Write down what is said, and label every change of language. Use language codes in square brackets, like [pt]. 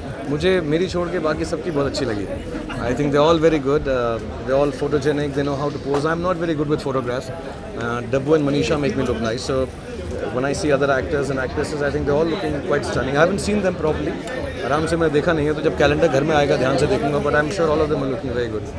[hi] मुझे मेरी छोड़ के बाकी सबकी बहुत अच्छी लगी। [en] I think they're all very good. They're all photogenic. They know how to pose. I'm not very good with photographs. Dabbu and Manisha make me look nice. So when I see other actors and actresses, I think they're all looking quite stunning. I haven't seen them properly. [hi] आराम से मैंने देखा नहीं है, तो जब calendar घर में आएगा ध्यान से देखूंगा। [en] But I am sure all of them are looking very good.